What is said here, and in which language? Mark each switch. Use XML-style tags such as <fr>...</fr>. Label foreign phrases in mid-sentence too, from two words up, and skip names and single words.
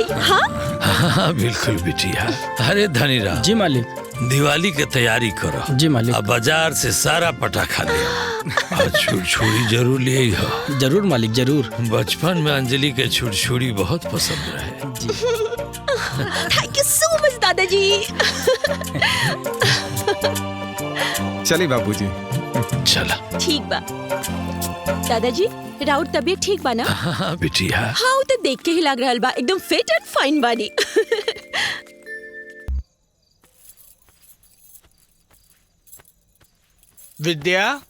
<bho>हाँ हाँ बिल्कुल बिटिया। अरे धनी राम। जी मालिक। दिवाली के तैयारी करो। जी मालिक। अब बाजार से सारा पटाखा ले और छुरछुरी जरूर ले हो। जरूर मालिक जरूर। बचपन में अंजलि के छुरछुरी बहुत पसंद रहे। जी।</bho> <en>Thank you so much दादाजी।</en> <bho>चलिए बाबूजी। चला। ठीक बा दादाजी, राउर तबीयत ठीक बा ना? हाँ बिटिया। हाँ वो तो देख के ही लग रहल बा, एकदम</bho> <en>fit and fine</en> <bho>बानी। विद्या।</bho>